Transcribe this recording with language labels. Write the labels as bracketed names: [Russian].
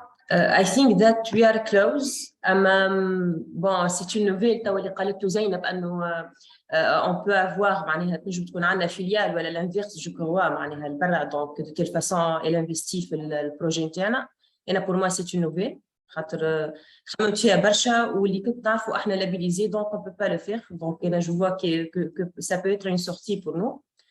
[English] I think that we are close. [French] Bon, c'est une nouvelle [Arabic] اللي قالته زينب أنه [French] on peut avoir معناها [Arabic] تنجم تكون عندنا فيليال ولا [French] l'inverse je crois معناها البرا. Donc de telle façon elle investit [Arabic] في البروجي نتاعنا. [French] أنا pour moi c'est une nouvelle [Arabic] خاطر خممت فيها برشا واللي كنت نعرفوا احنا لابيليزي [French] donc on peut pas le faire. Donc أنا je vois que ça peut être une sortie pour nous.